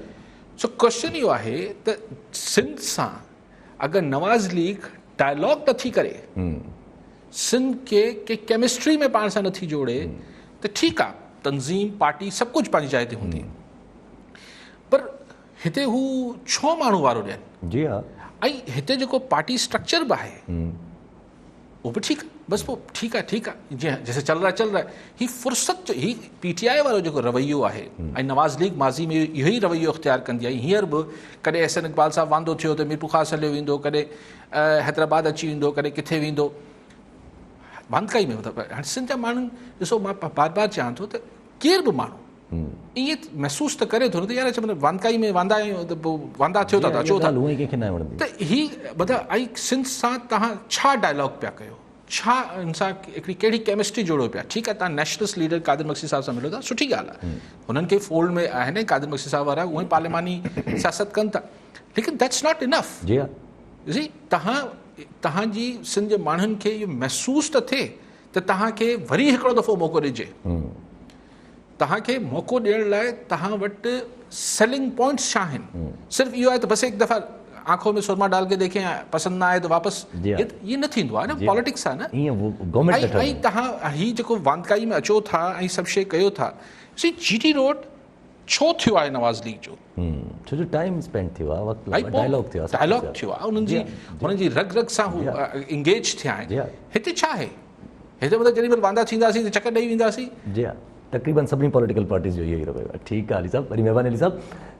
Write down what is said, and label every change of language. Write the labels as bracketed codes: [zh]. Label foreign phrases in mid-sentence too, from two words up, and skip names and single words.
[sd] सो क्वेश्चन इहो आहे त सिंध सां अगरि नवाज़ लीग डायलॉग नथी करे, सिंध खे के केमिस्ट्री में पाण सां नथी जोड़े, त ठीकु आहे, तंज़ीम पार्टी सभु कुझु पंहिंजी जाइ ते हूंदी, पर हिते हू 6 माण्हू वारो ॾियनि। ऐं हिते जेको [en] party structure [sd] बि आहे [ur] वो भी ठीक, बस वो ठीक है जैसे चल रहा है। [sd] ही फुर्सत जो ही PTI वारो जो रवैयो है, नवाज़ लीग माज़ी में यो ही रवैयो इख्तियार कंदी आई। हींअर बि कॾहिं एहसन इक़बाल साहब वांदो थियो त मीर ख़ास हलियो वेंदो, कॾहिं हैदराबाद अची वेंदो, कॾहिं किथे वेंदो, वांदकाई में। मतिलबु हाणे सिंध जा माण्हू ॾिसो, मां बार बार चवां थो त केर बि माण्हू ईअं महसूस त करे थो न त यार मतिलबु वांदकाई में वांदा आहियूं त पोइ वांदा थियो था अचो था, त ही मतिलबु ऐं सिंध सां तव्हां छा डायलॉग पिया कयो, छा हिन सां हिकिड़ी कहिड़ी केमिस्ट्री जोड़ो पिया। ठीकु आहे, तव्हां नेशनलिस्ट लीडर कादिर मक्सी साहिब सां मिलो था, सुठी ॻाल्हि आहे, हुननि खे फोल्ड में आहिनि कादिर मक्सी साहिब वारा, उहे पार्लिमानी सियासत कनि था, लेकिन [en] that's not enough. [sd] जी तव्हांजी सिंध जे माण्हुनि खे इहो महसूस त थिए त तव्हांखे वरी हिकिड़ो दफ़ो मौक़ो ॾिजे, तव्हांखे मौक़ो ॾियण लाइ तव्हां वटि [en] selling points [sd] छा आहिनि। सिर्फ़ु इहो आहे त बसि हिकु दफ़ा [ur] आंखों में सुरमा डाल के देखें, [sd] पसंदि न आहे त वापसि, [ur] जी हाँ। [sd] ये न थींदो आहे न, पॉलिटिक्स आहे न। ईअं वो गवर्नमेंट ऐं तव्हां हीउ जेको वांदकाई में अचो था ऐं सभु शइ कयो था, सी GT रोड छो थियो आहे नवाज़ लीग जो? छो जो [en] time spend [sd] थियो आहे, वक़्तु भाई डायलॉग थियो आहे, डायलॉग थियो आहे, उन्हनि जी रग रग सां हू इंगेज थिया जी आहिनि। हाँ। हिते छा आहे? हिते मतिलबु जेॾी महिल वांदा थींदासीं त चकर ॾेई वेंदासीं। [ur] जी हाँ, [sd] तक़रीबन सभिनी [en] political parties [sd] जो इहो ई रवैयो आहे। ठीकु आहे अली साहब, वरी महिरबानी अली साहब।